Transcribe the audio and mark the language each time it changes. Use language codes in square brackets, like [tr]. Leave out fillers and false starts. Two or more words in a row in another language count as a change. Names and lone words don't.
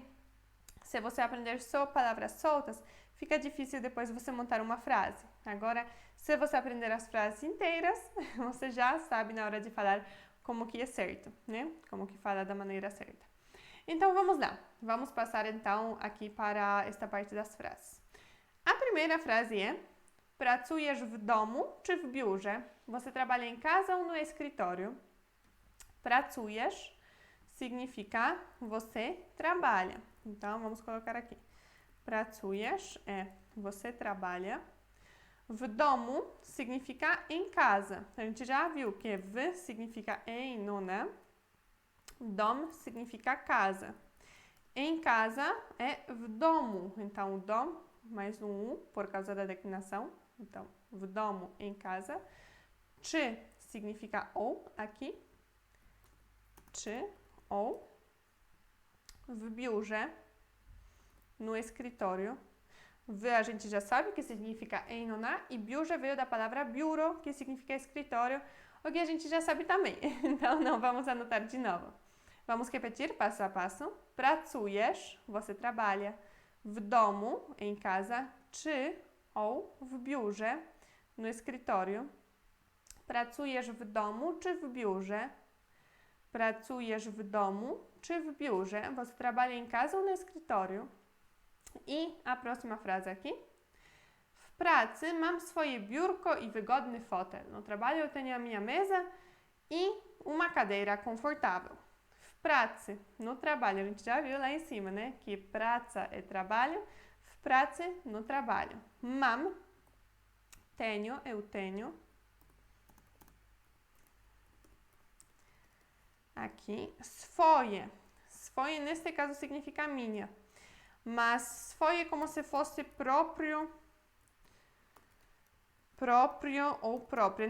[pt] Se você aprender só palavras soltas, fica difícil depois você montar uma frase. Agora, se você aprender as frases inteiras, você já sabe na hora de falar como que é certo, né? Como que fala da maneira certa. Então, vamos lá. Vamos passar, então, aqui para esta parte das frases. A primeira frase é: [pl] pracujesz w domu czy w biurze? [pt] Você trabalha em casa ou no escritório? Pracujesz significa você trabalha. Então, vamos colocar aqui. Pracujesz é você trabalha. [pl] W domu [pt] significa em casa. A gente já viu que w significa em, no, né? Dom significa casa. Em casa é [pl] w domu. [pt] Então, o dom mais um U por causa da declinação. Então, [pl] w domu, [pt] em casa. Czy significa ou aqui. Czy, ou. [pl] W biurze, [pt] no escritório. W a gente já sabe que significa em, no, na. E biurze veio da palavra biuro, que significa escritório, o que a gente já sabe também. Então, não vamos anotar de novo. Vamos repetir passo a passo. Pracujesz, você trabalha. [pl] W domu, [pt] em casa. Czy, ou. [pl] W biurze, [pt] no escritório. [pl] Pracujesz w domu czy w biurze? Pracujesz w domu czy w biurze? [pt] Você trabalha em casa ou no escritório? I a próxima frase aqui. [pl] W pracy mam swoje biurko i wygodny fotel. [pt] No trabalho eu tenho a minha mesa e uma cadeira confortável. [pl] W pracy, [pt] no trabalho, a gente já viu lá em cima, né? Que praca é trabalho. [pl] W pracy, [pt] no trabalho. Mam, tenho, eu tenho. Aqui, swoje. Swoje, nesse caso, significa minha. Mas swoje como se fosse próprio ou própria.